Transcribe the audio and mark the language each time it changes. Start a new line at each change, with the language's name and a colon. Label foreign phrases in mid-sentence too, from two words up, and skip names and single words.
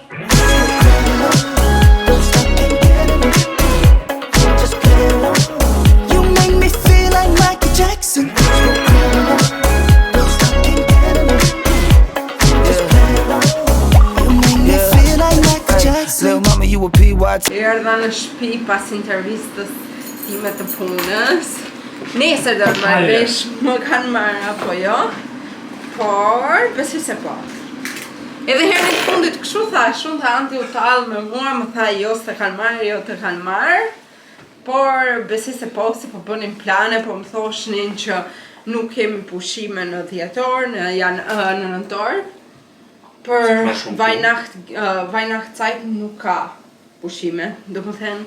English: Don't stop, can't get enough. Just get enough. You make me feel like Michael Jackson. Don't stop, can't get enough. Just get enough. You make me feel like Michael Jackson. Little mama, you a PYT.
Albanian: Erdha në shtëpi pas intervistës time të punës. Nesër do të marrë vesh, më kanë marrë apo jo, por besoj se po. Edhe herën e fundit kështu thash, unë tha anti u tallë me mua, më tha jo se kanë marrë, jo të kanë marrë, por besoj se po, se po bënin plane, po më thoshnin që nuk kemi pushime në dhjetor, në nëntor, për Weihnachtszeit nuk ka pushime, do më thënë.